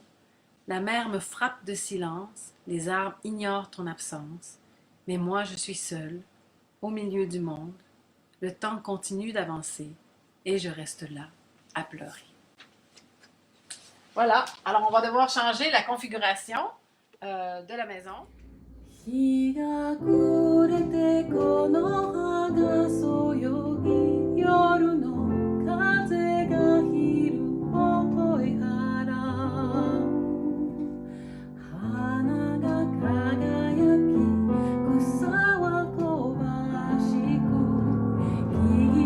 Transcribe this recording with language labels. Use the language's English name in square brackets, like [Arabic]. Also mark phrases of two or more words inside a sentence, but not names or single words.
[French] La mer me frappe de silence, les arbres ignorent ton absence. Mais moi, je suis seule, au milieu du monde. Le temps continue d'avancer et je reste là, à pleurer. Voilà, alors on va devoir changer la configuration de la maison. [Japanese] 日が暮れてこの葉がそよぎ夜の風が昼っぽい原花が輝き草は香ばしく木